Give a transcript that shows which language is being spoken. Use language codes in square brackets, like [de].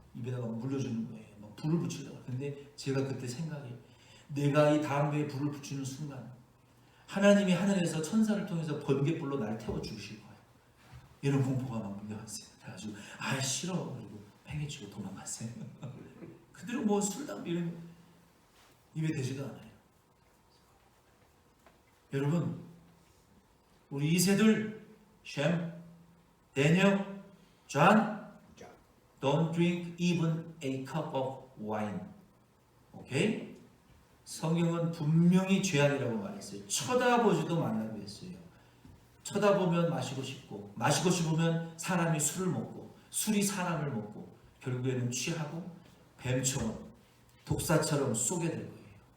[ko] 입에다가 물려주는 거예요. 막 불을 붙이려고. 근데 제가 그때 생각이 내가 이 담배에 불을 붙이는 순간 하나님이 하늘에서 천사를 통해서 번갯불로 날 태워 주실 거예요. 이런 공포가 막 물려왔어요. 그래가지고 아 싫어 그리고 팽개치고 도망갔어요. 그대로 뭐 술 담배 이런 거 입에 대지도 않아요. 여러분 우리 2세들 [en] 샘, 데니엘, 존 don't drink even a cup of wine. [ko] 오케이? 성경은 분명히 죄악이라고 말했어요. 쳐다보지도 말라고 했어요. 쳐다보면 마시고 싶고 마시고 싶으면 사람이 술을 먹고 술이 사람을 먹고 결국에는 취하고 뱀처럼 독사처럼 쏘게 될 거예요.